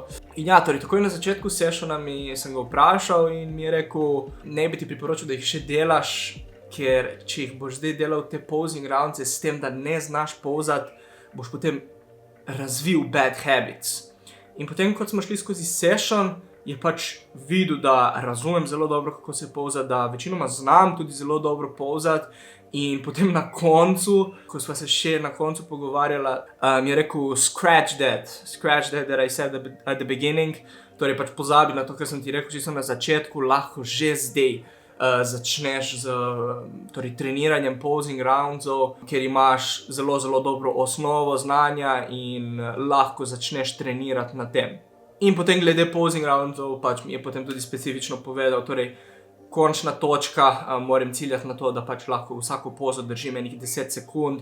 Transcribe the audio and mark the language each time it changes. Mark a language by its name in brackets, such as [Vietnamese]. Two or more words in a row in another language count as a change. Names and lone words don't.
[Slovenian] In ja, torej takoj na začetku sessiona sem ga vprašal in mi je rekel, ne bi ti priporočil, da jih še delaš, ker če jih boš zdaj delal te [English] posing rounds [Slovenian] s tem, da ne znaš pozati, boš potem razvil [English] bad habits. [Slovenian] In potem, kot smo šli skozi session, je pač videl, da razumem zelo dobro, kako se povzati, da večinoma znam tudi zelo dobro povzati. In potem na koncu, ko sva se še na koncu pogovarjala, mi je rekel, [English] scratch that I said at the beginning. [Slovenian] Torej pač pozabi na to, kar sem ti rekel, čisto na začetku, lahko že zdaj začneš z torej, treniranjem [English] posing roundsov, [Slovenian] kjer imaš zelo, zelo dobro osnovo znanja in lahko začneš trenirati na tem. In potem glede [English] posing roundsov, [Slovenian] pač mi je potem tudi specifično povedal, torej končna točka, moram ciljati na to, da pač lahko vsako pozo držim enih 10 sekund.